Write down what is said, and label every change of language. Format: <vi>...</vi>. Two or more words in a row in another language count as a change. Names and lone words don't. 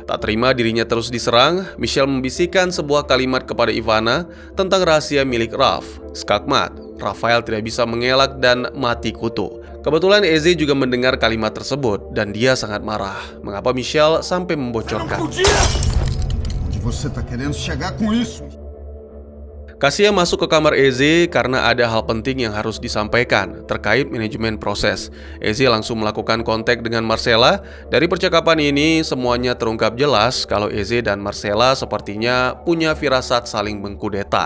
<id>Tak terima dirinya terus diserang, Michelle membisikkan sebuah kalimat kepada Ivana tentang rahasia milik Raf. Skakmat, Rafael tidak bisa mengelak dan mati kutu. Kebetulan Eze juga mendengar kalimat tersebut dan dia sangat marah. Mengapa Michelle sampai membocorkan?</id> <pt>Onde você tá querendo chegar com isso?</pt> <id>Kasia masuk ke kamar Eze karena ada hal penting yang harus disampaikan terkait manajemen proses. Eze langsung melakukan kontak dengan Marcella. Dari percakapan ini, semuanya terungkap jelas kalau Eze dan Marcella sepertinya punya firasat saling mengkudeta.</id>